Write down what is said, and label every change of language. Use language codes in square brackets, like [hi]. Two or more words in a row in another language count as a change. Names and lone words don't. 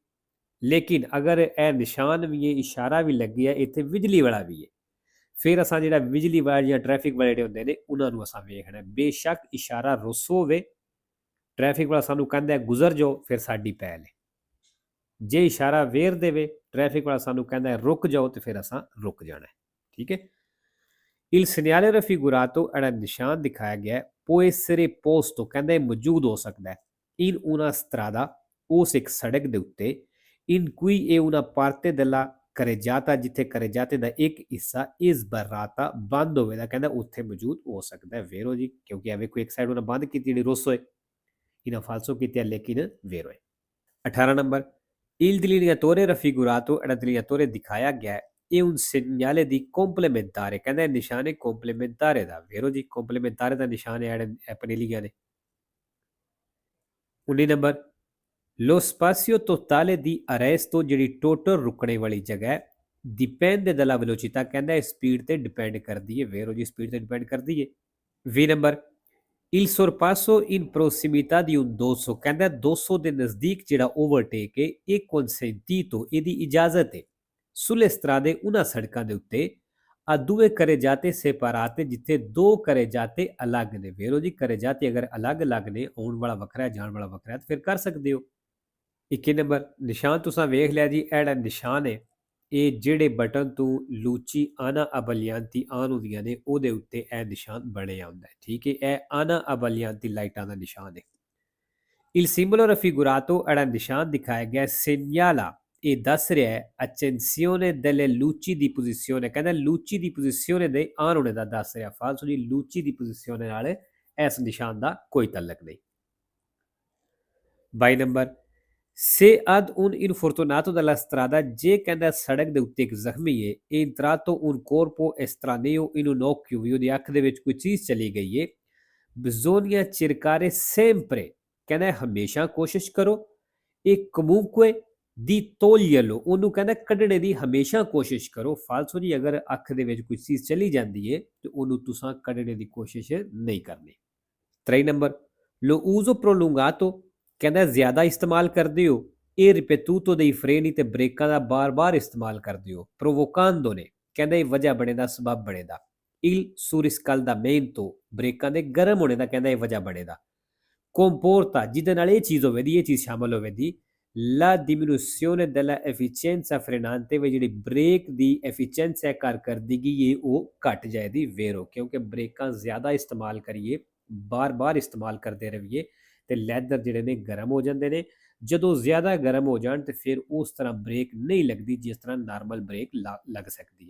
[pa] ਲੇਕਿਨ ਅਗਰ ਇਹ ਨਿਸ਼ਾਨ ਵੀ ਹੈ, ਇਸ਼ਾਰਾ ਵੀ ਲੱਗਿਆ, ਇੱਥੇ ਬਿਜਲੀ ਵਾਲਾ ਵੀ ਹੈ, ਫਿਰ ਅਸਾਂ ਜਿਹੜਾ ਬਿਜਲੀ ਵਾਲਾ ਜਾਂ ਟ੍ਰੈਫਿਕ ਵਾਲੇ ਜਿਹੜੇ ਹੁੰਦੇ ਨੇ ਉਹਨਾਂ ਨੂੰ ਅਸਾਂ ਵੇਖਣਾ। ਬੇਸ਼ੱਕ ਇਸ਼ਾਰਾ ਰੋਸੋ ਹੋਵੇ, ਟ੍ਰੈਫਿਕ ਵਾਲਾ ਸਾਨੂੰ ਕਹਿੰਦਾ ਗੁਜ਼ਰ ਜਾਓ, ਫਿਰ ਸਾਡੀ ਪਹਿਲ ਹੈ। ਜੇ ਇਸ਼ਾਰਾ ਵੇਰ ਦੇਵੇ, ਟ੍ਰੈਫਿਕ ਵਾਲਾ ਸਾਨੂੰ ਕਹਿੰਦਾ ਰੁਕ ਜਾਓ, ਤੇ ਫਿਰ ਅਸਾਂ ਰੁਕ ਜਾਣਾ ਹੈ, ਠੀਕ ਹੈ। [it] Il segnale raffigurato, [pa] ਜਿਹੜਾ ਨਿਸ਼ਾਨ ਦਿਖਾਇਆ ਗਿਆ, [it] può essere posto, [pa] ਕਹਿੰਦਾ ਇਹ ਮੌਜੂਦ ਹੋ ਸਕਦਾ ਹੈ [it] in una strada, [pa] ਉਸ ਇੱਕ ਸੜਕ ਦੇ ਉੱਤੇ, [it] in cui è una parte della carreggiata, [pa] ਜਿੱਥੇ carreggiate ਦਾ ਇੱਕ ਹਿੱਸਾ [it] is barrata, [pa] ਬੰਦ ਹੋਵੇਗਾ। ਕਹਿੰਦਾ ਉੱਥੇ ਮੌਜੂਦ ਹੋ ਸਕਦਾ ਹੈ। ਵੇਰੋ ਜੀ, ਕਿਉਂਕਿ ਇਹ ਵੇਖੋ ਇੱਕ ਸਾਈਡ ਉਹਨਾਂ ਬੰਦ ਕੀਤੀ ਜਿਹੜੀ ਰੋਸੋ ਹੈ, ਇਹਨਾਂ ਫਾਲਸੋ ਕੀਤੀ ਹੈ, ਲੇਕਿਨ ਵੇਰੋ ਹੈ। 18 ਨੰਬਰ, [it] il delineatore raffigurato, [pa] ਜਿਹੜਾ delineatore ਦਿਖਾਇਆ ਗਿਆ ਹੈ, ਇਹ [it] un segnale di complementare, [pa] ਕਹਿੰਦਾ ਇਹ ਨਿਸ਼ਾਨ ਹੈ complementare ਦਾ। ਵੇਰੋ ਜੀ, complementare ਦਾ ਨਿਸ਼ਾਨ ਹੈ ਆਪਣੇ ਲਿਖਿਆ ਨੇ। 19 ਨੰਬਰ, [it] lo spazio totale di arresto, [pa] ਜਿਹੜੀ ਟੋਟਲ ਰੁਕਣੇ ਵਾਲੀ ਜਗ੍ਹਾ ਹੈ, [it] dipende dalla velocità, [pa] ਕਹਿੰਦਾ ਇਹ ਸਪੀਡ ਤੇ ਡਿਪੈਂਡ ਕਰਦੀ ਹੈ। ਵੇਰੋ ਜੀ, ਸਪੀਡ ਤੇ ਡਿਪੈਂਡ ਕਰਦੀ ਹੈ। 20 ਨੰਬਰ, [it] il sorpasso in prossimità di un 200, [pa] ਕਹਿੰਦਾ 200 ਦੇ ਨਜ਼ਦੀਕ ਜਿਹੜਾ ਓਵਰਟੇਕ ਹੈ ਇਹ consentito, ਇਹਦੀ ਇਜਾਜ਼ਤ ਹੈ। [it] sulle strade, [pa] ਉਹਨਾਂ ਸੜਕਾਂ ਦੇ ਉੱਤੇ [it] a due carreggiate separate, [pa] ਜਿੱਥੇ ਦੋ ਕਰੇ ਜਾਤੇ ਅਲੱਗ ਨੇ। ਵੇਰੋ ਜੀ, ਕਰੇ ਜਾਤੇ ਅਗਰ ਅਲੱਗ-ਅਲੱਗ ਨੇ, ਆਉਣ ਵਾਲਾ ਵੱਖਰਾ ਹੈ, ਜਾਣ ਵਾਲਾ ਵੱਖਰਾ ਹੈ, ਫਿਰ ਕਰ ਸਕਦੇ ਹੋ। 21 ਨੰਬਰ, ਨਿਸ਼ਾਨ ਤੁਸੀਂ ਵੇਖ ਲਿਆ ਜੀ। ਇਹ ਜਿਹੜਾ ਨਿਸ਼ਾਨ ਹੈ ਇਹ ਜਿਹੜੇ ਬਟਨ ਤੋਂ [it] luci anabbaglianti [pa] ਆਨ ਹੁੰਦੀਆਂ ਨੇ ਉਹਦੇ ਉੱਤੇ ਇਹ ਨਿਸ਼ਾਨ ਬਣਿਆ ਹੁੰਦਾ ਹੈ, ਠੀਕ ਹੈ। ਇਹ [it] anabbaglianti [pa] ਲਾਈਟਾਂ ਦਾ ਨਿਸ਼ਾਨ ਹੈ। [it] Il simbolo raffigurato, [pa] ਜਿਹੜਾ ਨਿਸ਼ਾਨ ਦਿਖਾਇਆ ਗਿਆ, segnala, ਇਹ ਦੱਸ ਰਿਹਾ ਹੈ [it] accensione delle luci di posizione, [pa] ਕਹਿੰਦਾ [it] luci di posizione [pa] ਦੇ ਆਨ ਹੋਣੇ ਦਾ ਦੱਸ ਰਿਹਾ। ਫਾਲਸੋ ਜੀ, luci ਦੀ ਪੋਜੀਸ਼ਨ ਨਾਲ ਇਸ ਨਿਸ਼ਾਨ ਦਾ ਕੋਈ ਤਾਲੁਕ ਨਹੀਂ। 22 ਨੰਬਰ, [it] se ad un infortunato della strada, [pa] ਜੇ ਕਹਿੰਦਾ ਸੜਕ ਦੇ ਉੱਤੇ ਇੱਕ ਜ਼ਖਮੀ ਹੈ, [it] entrato un corpo estraneo in un occhio, [pa] ਵੀ ਉਹਦੀ ਅੱਖ ਦੇ ਵਿੱਚ ਕੋਈ ਚੀਜ਼ ਚਲੀ ਗਈ ਹੈ, [it] bisogna cercare sempre, [pa] ਕਹਿੰਦਾ ਹਮੇਸ਼ਾ ਕੋਸ਼ਿਸ਼ ਕਰੋ, ਇਹ [it] comunque di toglierlo, [pa] ਉਹਨੂੰ ਕਹਿੰਦਾ ਕੱਢਣੇ ਦੀ ਹਮੇਸ਼ਾ ਕੋਸ਼ਿਸ਼ ਕਰੋ। ਫਾਲਸੋ ਜੀ, ਅਗਰ ਅੱਖ ਦੇ ਵਿੱਚ ਕੋਈ ਚੀਜ਼ ਚਲੀ ਜਾਂਦੀ ਹੈ ਤੇ ਉਹਨੂੰ ਤੁਸੀਂ ਕੱਢਣੇ ਦੀ ਕੋਸ਼ਿਸ਼ ਨਹੀਂ ਕਰਨੀ। 23 ਨੰਬਰ, [it] lo uso prolungato, [pa] ਕਹਿੰਦਾ ਜ਼ਿਆਦਾ ਇਸਤੇਮਾਲ ਕਰਦੇ ਹੋ, ਇਹ [it] ripetuto dei freni [pa] ਤੇ ਬ੍ਰੇਕਾਂ ਦਾ ਬਾਰ-ਬਾਰ ਇਸਤੇਮਾਲ ਕਰਦੇ ਹੋ, provocando ਨੇ, ਕਹਿੰਦਾ ਇਹ ਵਜ੍ਹਾ ਬਣੇ ਦਾ, ਸਬਬ ਬਣੇ ਦਾ, [it] il surriscaldamento, [pa] ਬ੍ਰੇਕਾਂ ਦੇ ਗਰਮ ਹੋਣੇ ਦਾ ਕਹਿੰਦਾ ਇਹ ਵਜ੍ਹਾ ਬਣੇ ਦਾ, comporta, ਜਿਹਦੇ ਨਾਲ ਇਹ ਚੀਜ਼ ਹੋਵੇ ਦੀ, ਇਹ ਚੀਜ਼ ਸ਼ਾਮਲ ਹੋਵੇ ਦੀ, [it] la diminuzione della efficienza frenante, [pa] ਵੀ ਜਿਹੜੀ ਬ੍ਰੇਕ ਦੀ ਐਫੀਸ਼ੀਐਂਸੀ ਹੈ ਕਾਰਕਰਦਗੀ ਇਹ ਉਹ ਘਟ ਜਾਏ ਦੀ ਵੇਰੋ, ਕਿਉਂਕਿ ਬ੍ਰੇਕਾਂ ਜ਼ਿਆਦਾ ਇਸਤੇਮਾਲ ਕਰੀਏ, ਬਾਰ-ਬਾਰ ਇਸਤੇਮਾਲ ਕਰਦੇ ਰਹੀਏ ਤੇ ਲੈਦਰ ਜਿਹੜੇ ਨੇ ਗਰਮ ਹੋ ਜਾਂਦੇ ਨੇ। ਜਦੋਂ ਜ਼ਿਆਦਾ ਗਰਮ ਹੋ ਜਾਣ ਤੇ ਫਿਰ ਉਸ ਤਰ੍ਹਾਂ ਬ੍ਰੇਕ ਨਹੀਂ ਲੱਗਦੀ ਜਿਸ ਤਰ੍ਹਾਂ ਨਾਰਮਲ ਬ੍ਰੇਕ ਲੱਗ ਸਕਦੀ ਹੈ।